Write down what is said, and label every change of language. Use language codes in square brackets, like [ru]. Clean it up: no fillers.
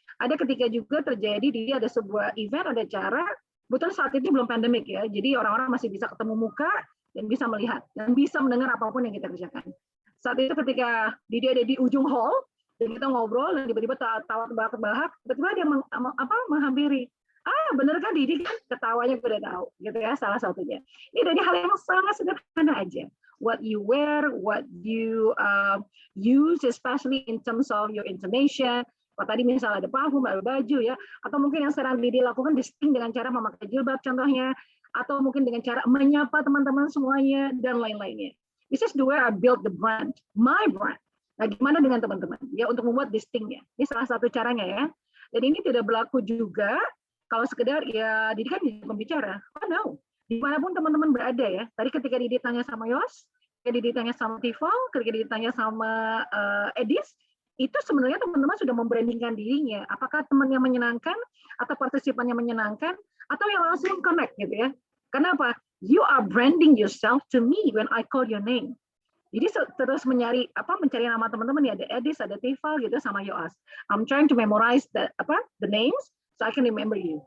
[id] Ada ketika juga terjadi Didi ada sebuah event, ada acara, kebetulan saat itu belum pandemik ya, jadi orang-orang masih bisa ketemu muka dan bisa melihat dan bisa mendengar apapun yang kita kerjakan. Saat itu ketika Didi ada di ujung hall dan kita ngobrol dan tiba-tiba tawa terbahak-bahak, tiba-tiba dia menghampiri. Bener kan Didi kan, ketawanya gue udah tahu gitu ya, salah satunya. Ini dari hal yang sangat sederhana aja. [en] What you wear, what you use, especially in terms of your intonation. [id] Kalau tadi misalnya ada parfum, ada baju ya, atau mungkin yang sering Didi lakukan distinct dengan cara memakai jilbab contohnya, atau mungkin dengan cara menyapa teman-teman semuanya dan lain-lainnya. [en] This is the way I build the brand, my brand. [id] Nah, gimana dengan teman-teman ya untuk membuat distinct-nya? Ini salah satu caranya ya. Dan ini tidak berlaku juga kalau sekedar ya Didi kan jadi pembicara. [en] Oh no, [id] dimanapun teman-teman berada ya. Tadi ketika Didi tanya sama Yos, ketika Didi tanya sama Tifal, ketika Didi tanya sama Edis, itu sebenarnya teman-teman sudah membrandingkan dirinya. Apakah teman yang menyenangkan, atau partisipan yang menyenangkan, atau yang langsung connect gitu ya. Kenapa? [en] You are branding yourself to me when I call your name. [id] Jadi terus mencari nama teman-teman ya, ada Edis, ada Tifal gitu sama Yoas. [en] I'm trying to memorize the names so I can remember you.